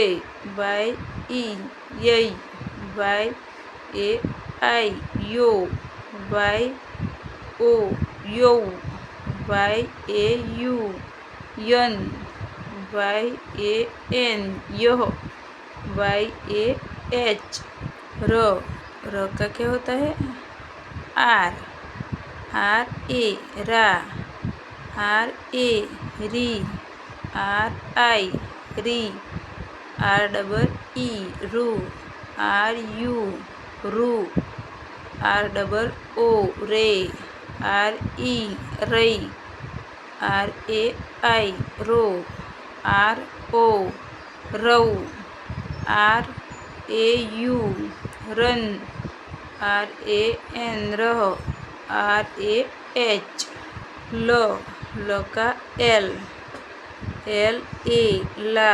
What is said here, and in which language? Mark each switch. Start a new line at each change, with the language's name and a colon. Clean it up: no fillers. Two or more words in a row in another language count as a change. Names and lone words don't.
English: Y E यई। Y A I यो। Y O यो। Y A U यन। Y A N यह। Y A H र।
Hindi: र का क्या होता है?
English: R. R A रा। R A री। R I री। R double E रू। R U रू। R double O रे। R E रई। R A I रो। R O रऊ। R A U रन। R A N रह। R A H ल। ल का एल। एल ए ला।